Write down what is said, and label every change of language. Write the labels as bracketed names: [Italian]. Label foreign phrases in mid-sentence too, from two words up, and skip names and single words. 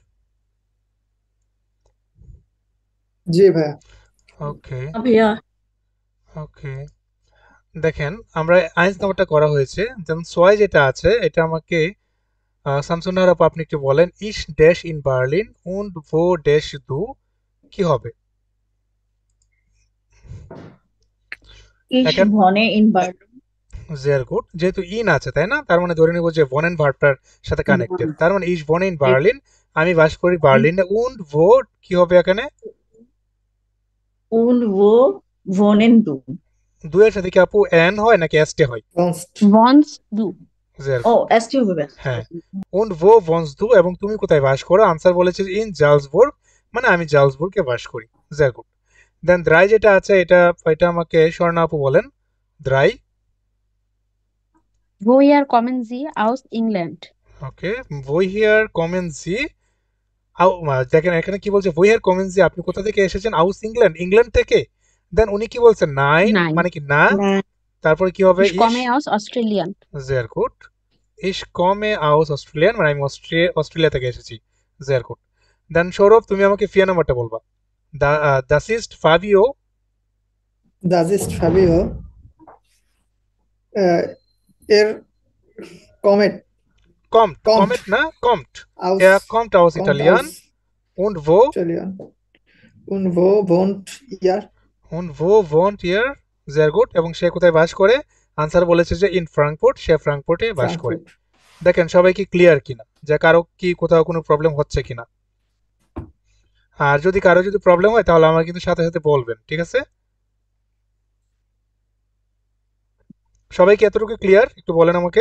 [Bangla] জি ভাইয়া। ওকে ভাইয়া। ওকে, দেখেন আমরা আইন্স নাম্বারটা করা হয়েছে। দেন সোয়াই যেটা আছে এটা আমাকে শামসুন্নাহার আপু আপনি একটু বলেন, [German] ich Dash in Berlin und wo Dash du, [Bangla] কি হবে [German] Ich [Bangla] এখন? [German] wohne in Berlin. [English] very good, [Bangla] যেহেতু ইন আছে তাই না, তার মানে ধরে নেব যে ভনেন ভার্বটার সাথে কানেক্টেড, তার মানে [German] ich wohne in Berlin, [Bangla] আমি বাস করি বার্লিনে, [German] und wo [Bangla] কি হবে এখানে, [German] Und wo wohnen du? [Bangla] দুয়ের সাথে কি আপু এন হয় নাকি এসটি হয়? [German] Wohnst du? [English] ভেরি Oh, গুড। [Bangla] ST হবে। হ্যাঁ, [German] und wo wohnst du, [Bangla] এবং তুমি কোথায় বাস করো, আনসার বলেছে [German] in Salzburg, [Bangla] মানে আমি জালসবুর্গে বাস করি। [English] very good. [Bangla] দেন দ্রাই যেটা আছে এটা এটা আমাকে স্বর্ণা আপু বলেন, দ্রাই। [German] Woher kommen Sie aus England? [Bangla] ওকে, [German] woher kommen Sie, [Bangla] দেখেন এখানে কি বলছে, [German] woher kommen Sie, [Bangla] আপনি কোথা থেকে এসেছেন, [German] aus England, [Bangla] ইংল্যান্ড থেকে। দেন উনি কি বলছেন, নাইন [German] Nein. [Bangla] মানে কি না, না, তারপরে কি হবে, [German] Ich komme aus Australien. sehr gut, ich komme aus Australien, [Bangla] মানে আমি অস্ট্রেলিয়া থেকে এসেছি। [German] sehr gut. [Bangla] দেন সৌরভ তুমি আমাকে ফিয়া নাম্বারটা বলবা। [German] Das ist Fabio Das ist Fabio. Er kommt kommt না kommt. aus Er kommt aus Italien und wo Italien. Und wo wohnt ihr? ihr? Sehr gut। [Bangla] এবং সে কোথায় বাস করে? আনসার বলেছে যে [German] in Frankfurt, [Bangla] সে ফ্রাঙ্কফুর্টে বাস করে। [German] Frankfurt. [Bangla] দেখেন সবাই কি ক্লিয়ার কিনা, যে কারো কি কোথাও কোনো প্রবলেম হচ্ছে কিনা। আর যদি কারো যদি প্রবলেম হয় তাহলে আমার কিন্তু সাথে সাথে বলবেন, ঠিক আছে? সবাই কি এতটুকু ক্লিয়ার? একটু বলেন আমাকে।